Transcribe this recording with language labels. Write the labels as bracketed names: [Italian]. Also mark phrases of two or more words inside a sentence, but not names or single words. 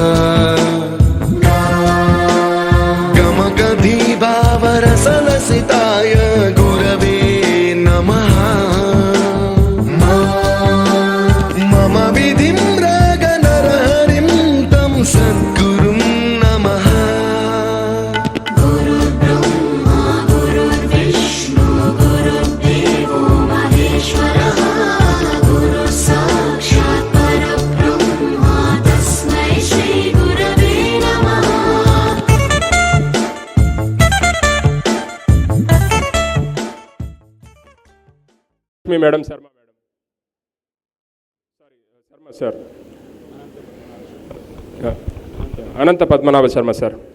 [Sanskrit] गमगधीभावरसलसिताय गुरवे नमः मम विधिं रागनरहरिं तं सद्गुरुं नमः गुरुर्ब्रह्मा गुरुर्विष्णु गुरुर्देवो महेश्वरः गुरु साक्षात् परब्रह्मा तस्मै श्री गुरवे नमः [Telugu] మీ మేడం శర్మ మేడం శర్మ సార్ అనంత పద్మనాభ శర్మ సార్.